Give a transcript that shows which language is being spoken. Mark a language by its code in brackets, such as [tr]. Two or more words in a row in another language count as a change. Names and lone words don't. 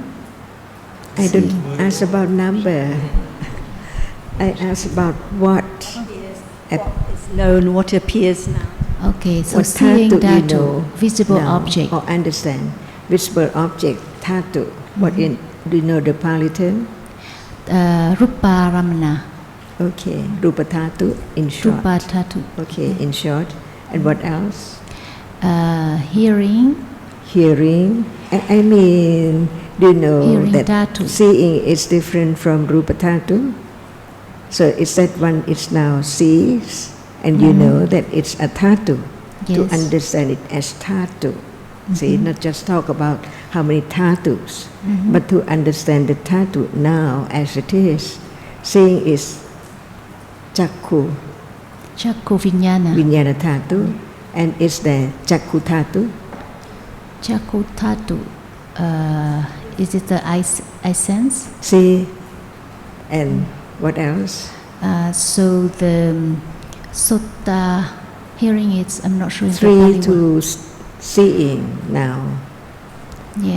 [en] I don't ask about number. I ask about what. It's known, what appears now. Okay, so What seeing dhatu you dhatu, know visible now, object. or understand. Visible object, dhatu. What do you know the Pali term? [pi] Rupa Ramana, [en] Okay, [pi] rupa dhatu [en] in short. [pi] Rupa Dhatu. [en] Okay, in short. And what else? Hearing, Hearing. I mean, do you know Hearing that dhatu. seeing is different from [pi] rupa dhatu? [en] So it's that one is now sees, and you know that it's a dhatu. To Yes. understand it as dhatu. See, not just talk about how many dhatus, but to understand the dhatu now as it is. Seeing is chakku, [pi] Chakku Vijnana. vinyana dhatu, [en] and it's the [pi] chakku dhatu. Chakku Dhatu, [en] is it the eye sense? See, and what else? So the Sutta, hearing it's, I'm not sure if the 3 Pali word. to seeing now, Yeah.